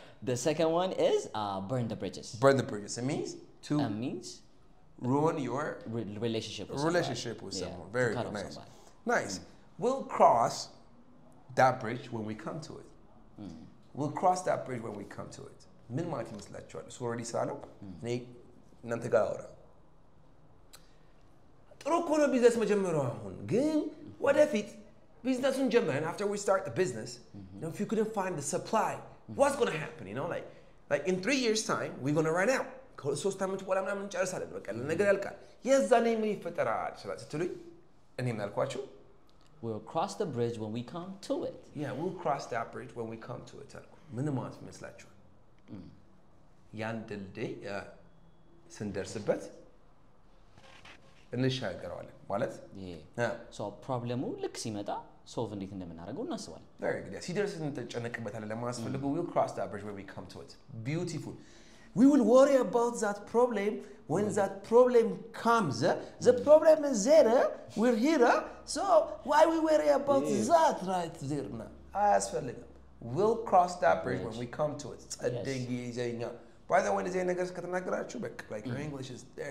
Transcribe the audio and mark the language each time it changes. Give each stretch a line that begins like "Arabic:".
English: The second one is burn the bridges. Burn the bridges. It means to means ruin your relationship with someone. Very good. Nice. We'll cross that bridge when we come to it. We'll cross that bridge when we come to it.
Amharic: ምን ማለት ይመስላችኋል? እሱ ኦልሬዲ ስላለው እኔ እናንተ ጋር አወራ ጥሩ እኮ ነው ቢዝነስ መጀመሩ አሁን ግን ወደፊት ቢዝነሱን ጀመርን
English: after we start the business you know if you couldn't find the supply what's going to happen you know like in 3 years time we're going to run out
Amharic: ከሶስት ዓመት በኋላ ምናምን እንጨርሳለን በቃ ነገር ያልቃል የዛኔ ምን ይፈጠራል ስትሉኝ እኔ ምን አልኳችሁ
English: we'll cross the bridge when we come to it yeah we'll cross that bridge when we come to it
Amharic: አልኩ ምን ማለት ይመስላችኋል ያን ድልድይ ስንደርስበት እንሻገረዋለን ማለት so ፕሮብሌሙ ልክ ሲመጣ ሶልቭ እንዴት እንደምናደርገው እናስባለን
English: very good
Amharic: ሲደርስ እንጨነቅበታለን ለማስፈልገው
English: we'll cross that bridge when we come to it beautiful we will worry about that problem when that problem comes the problem is there we're here so why we worry about that right there now አያስፈልግም we'll cross that bridge when we come to it
Amharic: ጸደግ ይዘኛ
English: by the way is a ነገር ከተናገራችሁ like your English is